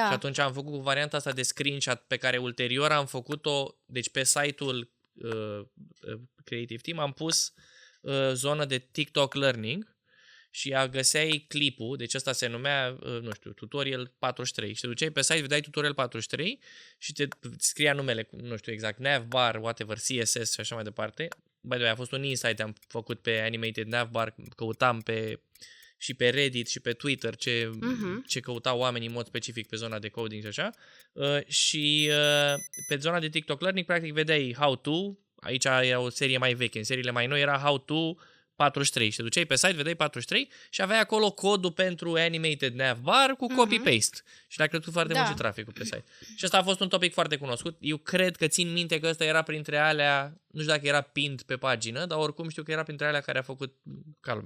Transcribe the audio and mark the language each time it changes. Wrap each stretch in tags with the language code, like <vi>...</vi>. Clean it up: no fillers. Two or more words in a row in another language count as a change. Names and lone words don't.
<ro>Și atunci am făcut cu varianta asta de screenshot pe care ulterior am făcut-o, deci pe site-ul Creative Team am pus zonă de TikTok Learning și găseai clipul, deci ăsta se numea, nu știu, tutorial 43 și te duceai pe site, vedeai tutorial 43 și te scria numele, nu știu exact, navbar, whatever, CSS și așa mai departe.</ro> <en>By the way,</en> <ro>a fost un insight am făcut pe Animated Navbar, căutam și pe Reddit și pe Twitter ce căutau oamenii în mod specific pe zona de coding și așa. Și pe zona de TikTok Learning, practic, vedeai</ro> <en>how to,</en> <ro>aici era o serie mai veche, în seriile mai noi era</ro> <en>how to</en> <ro>43 și te duceai pe site, vedeai 43 și aveai acolo codul pentru Animated Navbar cu copy-paste. Și le-a crescut foarte mult și traficul pe site. Și ăsta a fost un topic foarte cunoscut. Eu cred că țin minte că ăsta era printre alea, nu știu dacă era pinned pe pagină, dar oricum știu că era printre alea care a făcut ca lumea.</ro>